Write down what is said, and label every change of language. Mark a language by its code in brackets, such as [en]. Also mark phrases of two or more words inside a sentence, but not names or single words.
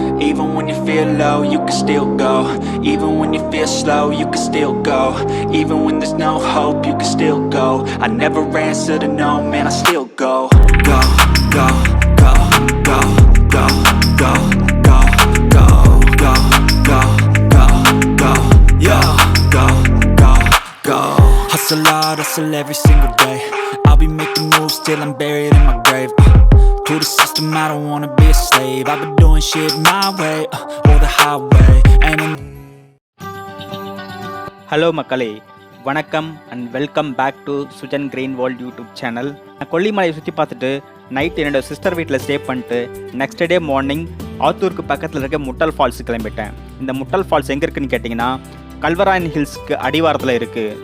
[en] Even when you feel low, you can still go. Even when you feel slow, you can still go. Even when there's no hope, you can still go. I never answer to no, man, I still go. Go, go, go, go, go, go, go, go, go, go, go, go, yo, go, go, go. Hustle hard, hustle every single day. I'll be making moves till I'm buried in my grave. To the system, I don't wanna be a slave. I've been doing shit my way, or the highway. [ta] ஹலோ மக்களே, வணக்கம் [en] and welcome back to Sujan Green World YouTube channel. [ta] நான் கொல்லிமலையை சுற்றி பார்த்துட்டு நைட் என்னோட சிஸ்டர் வீட்டில் ஸ்டே பண்ணிட்டு [en] next day morning [ta] ஆத்தூருக்கு பக்கத்தில் இருக்க முட்டல் ஃபால்ஸ் கிளம்பிட்டேன். இந்த முட்டல் ஃபால்ஸ் எங்கே இருக்குன்னு கேட்டிங்கன்னா கல்வராயன் ஹில்ஸ்க்கு அடிவாரத்தில் இருக்குது.